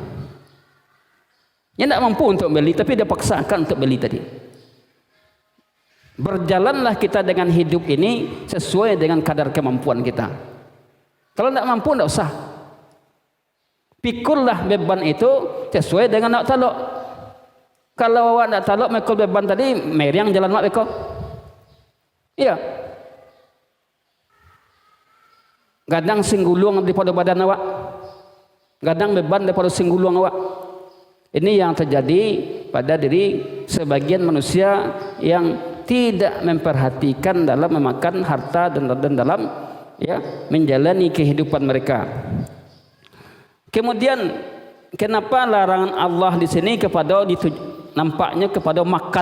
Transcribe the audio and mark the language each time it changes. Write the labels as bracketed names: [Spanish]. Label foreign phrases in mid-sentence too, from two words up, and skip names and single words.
[Indonesian] Dia tidak mampu untuk beli tapi dia paksakan untuk beli tadi. Berjalanlah kita dengan hidup ini sesuai dengan kadar kemampuan kita. Kalau tidak mampu tidak usah. Pikullah beban itu sesuai dengan [Minangkabau] nak talok. Kalau awak nak talok mekol beban tadi, meriang jalan mak beko. [Indonesian] Iya. [Minangkabau] Gadang singgulung daripada badan awak. Gadang beban daripada singgulung awak. [Indonesian] Ini yang terjadi pada diri sebagian manusia yang tidak memperhatikan dalam memakan harta dan dalam, ya, menjalani kehidupan mereka. Kemudian kenapa larangan Allah di sini kepada nampaknya kepada makan?